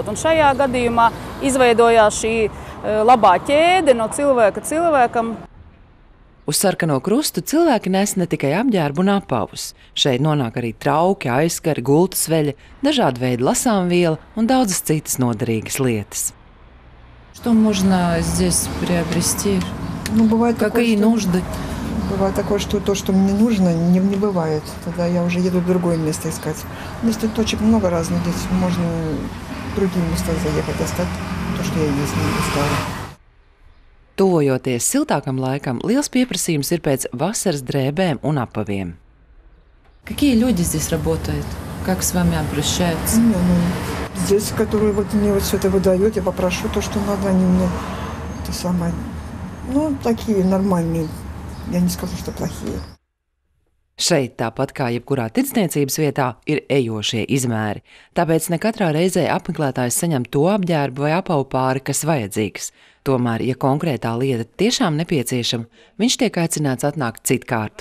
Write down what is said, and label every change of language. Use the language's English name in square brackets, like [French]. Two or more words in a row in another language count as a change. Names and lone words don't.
[Latvian] Un šajā gadījumā izveidojās šī labā ķēde no cilvēka cilvēkam. Uz Sarkano krustu cilvēki nes ne tikai apģērbu un apavus. Šeit nonāk arī trauki, aizskari, gultas veļa, dažādi veidi lasāmviela un daudzas citas noderīgas lietas. [Russian] Что можно здесь приобрести? Какие нужды? Бывает такое, что то, что мне нужно, не бывает. Тогда я уже еду в другое место искать. Если точек много разных, здесь можно в другие места заехать, достать то, что я здесь не достала. [Latvian] Tuvojoties siltākam laikam, liels pieprasījums ir pēc vasaras drēbēm un apaviem. [Russian] Какие люди здесь работают? Как с вами обращаются? Здесь, которые мне все это выдают, я попрошу то, что надо, они мне такие нормальные. Я не скажу, что плохие. [Latvian] Šeit, tāpat kā jebkurā tirdzniecības vietā, ir ejošie izmēri. Tāpēc ne katrā reizē apmeklētājs saņem to apģērbu vai apavu pāri, kas vajadzīgs. Tomēr, ja konkrētā lieta tiešām nepieciešama, viņš tiek aicināts atnākt citkārt.